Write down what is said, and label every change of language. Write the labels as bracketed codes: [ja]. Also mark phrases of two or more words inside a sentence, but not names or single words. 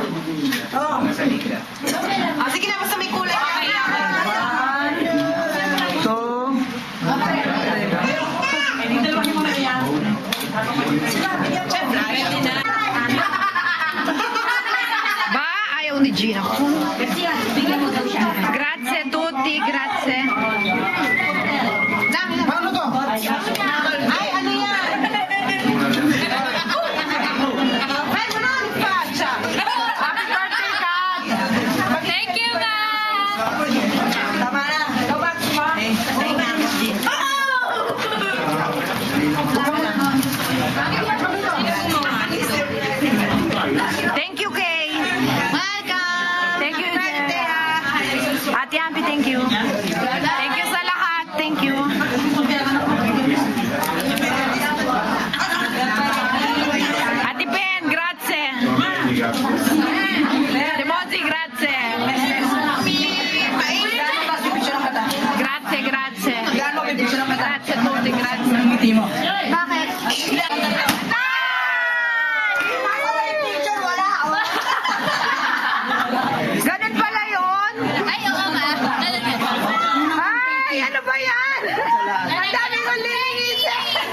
[tl] Ah, sige na, basta may kulay. Ba, ayaw ni Gina. [it] Grazie tutti, grazie. [tl] Paano to? Ay, ano yan? Ay, manang pacha. [en] Happy birthday, Kat! Thank you, guys! [tl] Tama na. [en] Go back, [tl] ma. Ay, nga. [en] Thank you, Kay. Welcome. Thank you, Birthday, ah. Ate Ampi, thank you. Thank you [tl] sa lahat. [en] Thank you. [it] Ate Ben, grazie. Demonzi, grazie. Grazie, grazie. Grazie a tutti, grazie. [tl] Bakit? Ganun pala yun? Ay, oo nga. Ay, ano ba yan? Ang dami kong lilinisin.